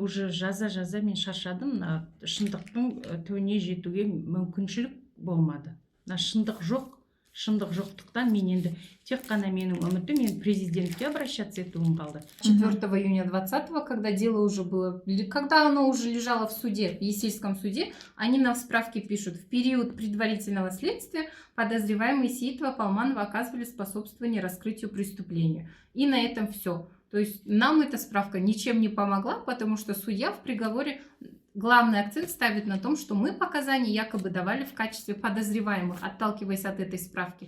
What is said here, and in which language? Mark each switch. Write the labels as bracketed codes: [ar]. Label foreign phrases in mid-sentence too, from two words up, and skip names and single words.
[kk] уже жаза мен шаршадым. Мына шындықтың түбіне жетуге мүмкіншілік болмады. Мына шындық жоқтықтан мен енді тек қана менің үмітім, мен президентке обращаться етуім қалды. [ru] 4 июня 20-го, когда дело уже было, когда оно уже лежало в суде, в Есильском суде, они нам в справке пишут: в период предварительного следствия подозреваемые Сеитова, Полманова оказывали способствование раскрытию преступления. И на этом все. То есть нам эта справка ничем не помогла, потому что судья в приговоре главный акцент ставит на том, что мы показания якобы давали в качестве подозреваемых, отталкиваясь от этой справки.